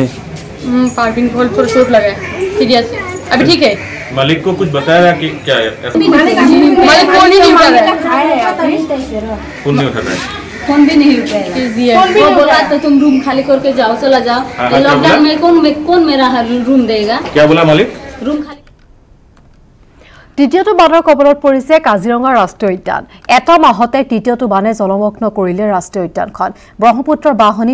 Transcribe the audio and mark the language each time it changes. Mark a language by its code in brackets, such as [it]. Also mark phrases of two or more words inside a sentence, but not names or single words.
[hi] पार्किंग को थोड़ा चोट लगा है सीरियस अभी ठीक है मालिक को कुछ बताया कि क्या है मालिक फोन ही नहीं उठा रहा है फोन नहीं उठा रहा है फोन भी नहीं उठा रहा है वो बोला तो तुम रूम खाली करके जाओ चला जाओ लॉकडाउन में कौन मेरा रूम देगा क्या बोला मालिक रूम खाली [as] তৃতীয়টো বানৰ কবলত পৰিছে কাজিৰঙা ৰাষ্ট্ৰীয় উদ্যান এটা মাহতে তৃতীয়টো বানে জলমগ্ন কৰিলে ৰাষ্ট্ৰীয় উদ্যানখন ব্ৰহ্মপুত্ৰৰ বাহনী